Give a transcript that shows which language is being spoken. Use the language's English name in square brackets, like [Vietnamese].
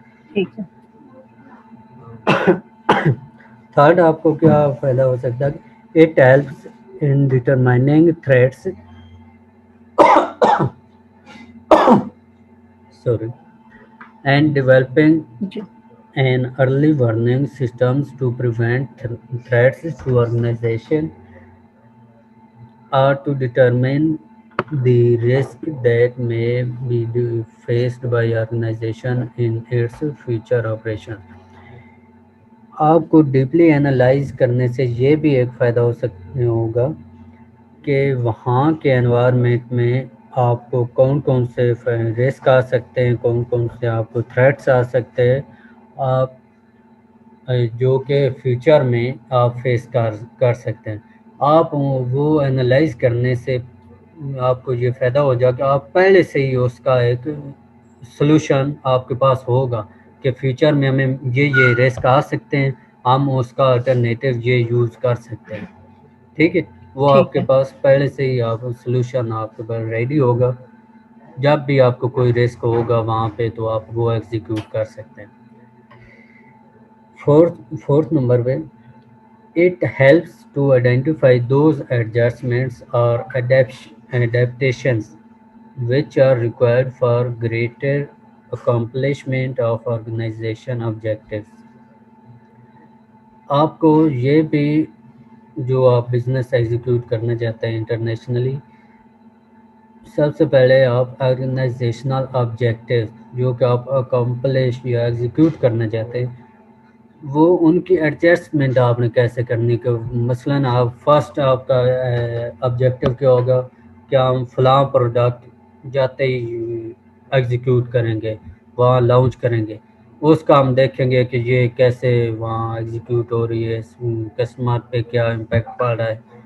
[Urdu] ٹھیک ہے. [English] third [Urdu] آپ کو کیا فائدہ ہو سکتا ہے [English] it helps in determining threats and developing [Urdu] جی. [English] an early warning systems to prevent threats to organization or to determine the risk that may be faced by organization in its future operations. [Urdu] آپ کو deeply analyse کرنے سے یہ بھی ایک فائدہ ہوگا کہ وہاں کے انوائرمنٹ میں آپ کو کون کون سے رسک آ سکتے ہیں کون کون سے آپ کو تھریٹس آ سکتے ہیں آپ جو کہ فیوچر میں آپ فیس کر سکتے ہیں. آپ وہ انالائز کرنے سے آپ کو یہ فائدہ ہو جائے کہ آپ پہلے سے ہی اس کا ایک سلوشن آپ کے پاس ہوگا کہ فیوچر میں ہمیں یہ رسک آ سکتے ہیں ہم اس کا الٹرنیٹیو یہ یوز کر سکتے ہیں. ٹھیک ہے. وہ آپ ٹھیک کے ہے. پاس پہلے سے ہی آپ سلوشن آپ کے پاس ریڈی ہوگا جب بھی آپ کو کوئی رسک ہوگا وہاں پہ تو آپ وہ ایگزیکیوٹ کر سکتے ہیں. فورتھ نمبر پہ [English] it helps to identify those adjustments or adaptations which are required for greater accomplishment of organization objectives. [Urdu] آپ کو یہ بھی جو آپ بزنس ایگزیکیوٹ کرنا چاہتے ہیں انٹرنیشنلی، سب سے پہلے آپ آرگنائزیشنل آبجیکٹیو جو کہ آپ اکمپلش یا ایگزیکیوٹ کرنا چاہتے ہیں وہ ان کی ایڈجسٹمنٹ آپ نے کیسے کرنی کہ مثلاً آپ فرسٹ آپ کا آبجیکٹیو کیا ہوگا کہ ہم فلاں پروڈکٹ جاتے ہی ایگزیکیوٹ کریں گے، وہاں لانچ کریں گے، اس کا ہم دیکھیں گے کہ یہ کیسے وہاں ایگزیکیوٹ ہو رہی ہے، کسٹمر پہ کیا امپیکٹ پڑ رہا ہے.